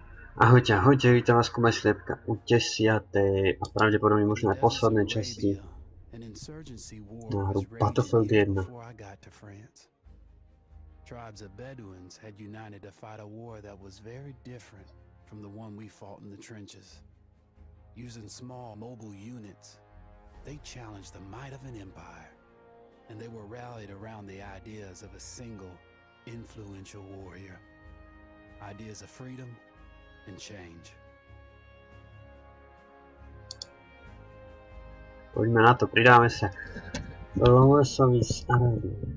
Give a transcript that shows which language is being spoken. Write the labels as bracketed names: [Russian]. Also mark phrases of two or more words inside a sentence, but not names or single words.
[Slovak] Ahojte, ahojte, vítam vás ku Sliepka u 10. a pravdepodobne možno aj poslednej časti na hru Battlefield 1. [English] Tribes of Bedouins had united to fight a war that was very different from the one we fought in the trenches. Using small mobile units, they challenged the might of an empire, and they were rallied around the ideas of a single influential warrior. Ideas of freedom and change. [Slovak] Poďme na to, pridáme sa Lovesovi z Arábie.